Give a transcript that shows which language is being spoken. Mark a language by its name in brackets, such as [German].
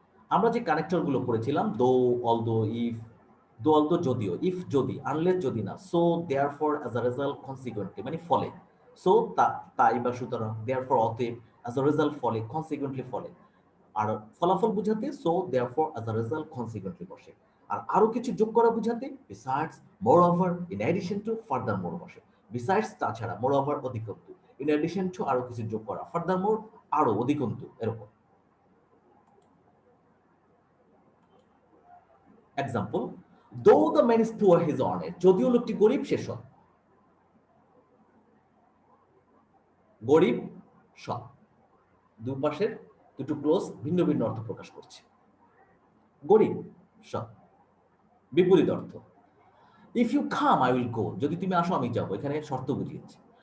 [Bangla] আমরা যে কানেক্টর গুলো পড়েছিলাম, দো, অলদো, ইফ, দো অলদো যদিও, ইফ যদি, আনলেস যদি না, so therefore, as a result consequently মানে ফলে, সো তাই বা সুতরাং, দেয়ারফর অতএব, অ্যাজ আ রেজাল্ট ফলে, কনসিকুয়েন্টলি ফলে। আর ফলাফল বুঝাতে so therefore, as a result consequently বসে। আর আরো কিছু যোগ করা বুঝাতে besides, moreover, in addition to, furthermore বসে। besides তাছাড়া, moreover অধিকন্তু, in addition to আরো কিছু যোগ করা, furthermore আরো অধিকন্তু, এরকম। [English] example, though the man is poor he is honest, [Bangla] যদিও লোকটি গরিব সে সৎ। গরিব সৎ, দুই পাশের দুটো ক্লোজ ভিন্ন ভিন্ন অর্থ প্রকাশ করছে। গরিব সৎ, বিপরীত অর্থ, [English] if you come I will go, [Bangla] যদি তুমি আসো আমি যাবো, এখানে শর্ত বুঝিয়েছে।